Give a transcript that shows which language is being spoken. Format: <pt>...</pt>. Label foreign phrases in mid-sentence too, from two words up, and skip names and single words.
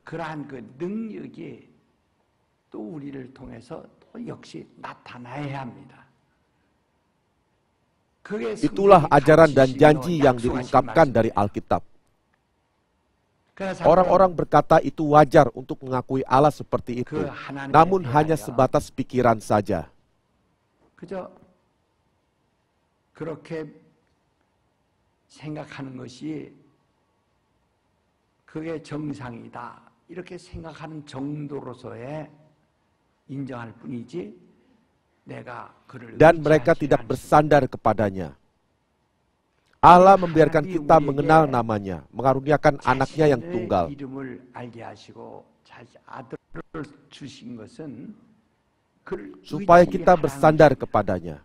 <id>Itulah ajaran dan janji yang diungkapkan dari Alkitab. Orang-orang berkata itu wajar untuk mengakui Allah seperti itu, namun hanya sebatas pikiran saja.</id> <ko>그렇게 생각하는 것이 그게 정상이다. 이렇게 생각하는 정도로서의 인정할 뿐이지 내가 그를</ko> <id>dan mereka tidak bersandar kepadanya. Allah membiarkan kita mengenal namanya, mengaruniakan anaknya yang tunggal. Supaya kita bersandar kepadanya.</id>